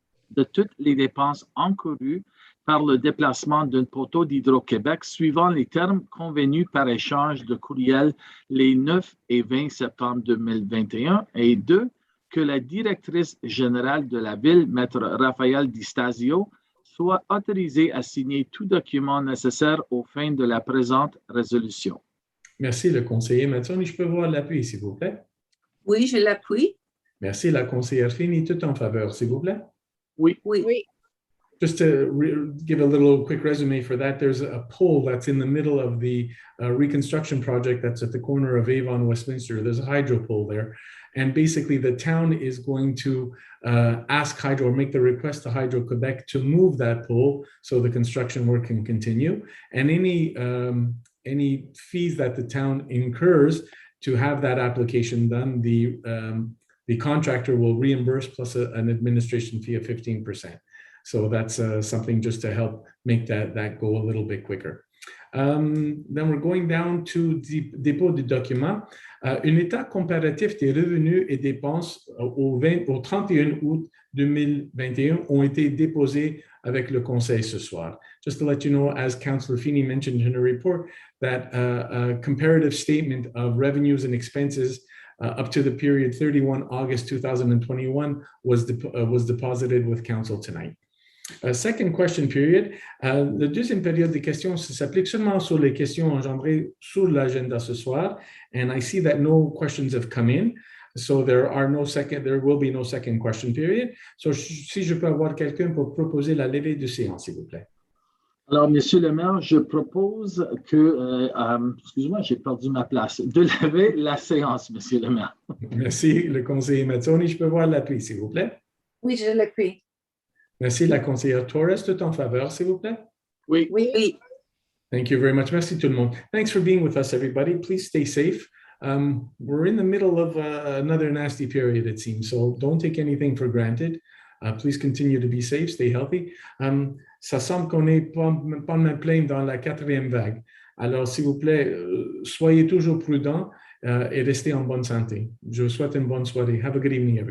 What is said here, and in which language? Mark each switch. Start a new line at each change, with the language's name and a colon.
French: de toutes les dépenses encourues par le déplacement d'un poteau d'Hydro-Québec suivant les termes convenus par échange de courriel les 9 et 20 septembre 2021 et 2, que la directrice générale de la Ville, Maître Raphaël Di Stasio, soit autorisée à signer tout document nécessaire aux fins de la présente résolution. Merci, le conseiller Mazzoni. Je peux voir l'appui, s'il vous plaît? Oui, je l'appuie. Merci, la conseillère Fini. Tout en faveur, s'il vous plaît? Oui. Oui.
English: Just to give a little quick resume for that, there's a pole that's in the middle of the reconstruction project that's at the corner of Avon, Westminster. There's a hydro pole there. And basically, the town is going to ask Hydro or make the request to Hydro-Quebec to move that pole so the construction work can continue. And any fees that the town incurs to have that application done, the contractor will reimburse plus an administration fee of 15%. So that's something just to help make that go a little bit quicker. Then we're going down to
French: dépôt du document. Un état comparatif des revenus et dépenses au 31 août 2021 ont été déposés avec le conseil ce soir.
English: Just to let you know, as Councillor Feeney mentioned in her report, that a comparative statement of revenues and expenses up to the period 31 August 2021 was deposited with Council tonight. Second question period.
French: La deuxième période des questions s'applique seulement sur les questions engendrées sur l'agenda ce soir.
English: And I see that no questions have come in. So there will be no second question period.
French: So si je peux avoir quelqu'un pour proposer la levée de séance, s'il vous plaît. Alors, Monsieur le maire, je propose que, excusez-moi, j'ai perdu ma place, de lever la séance, Monsieur le maire. Merci, le conseiller Mazzoni. Je peux voir l'appui, s'il vous plaît. Oui, je l'appuie. Merci, la conseillère Torres. Tout en faveur, s'il vous plaît. Oui. Oui.
English: Thank you very much.
French: Merci tout le monde.
English: Thanks for being with us, everybody. Please stay safe. We're in the middle of another nasty period, it seems, so don't take anything for granted. Please continue to be safe, stay healthy.
French: Ça semble qu'on est pas mal plein dans la 4e vague. Alors, s'il vous plaît, soyez toujours prudents et restez en bonne santé. Je vous souhaite une bonne soirée.
English: Have a good evening, everybody.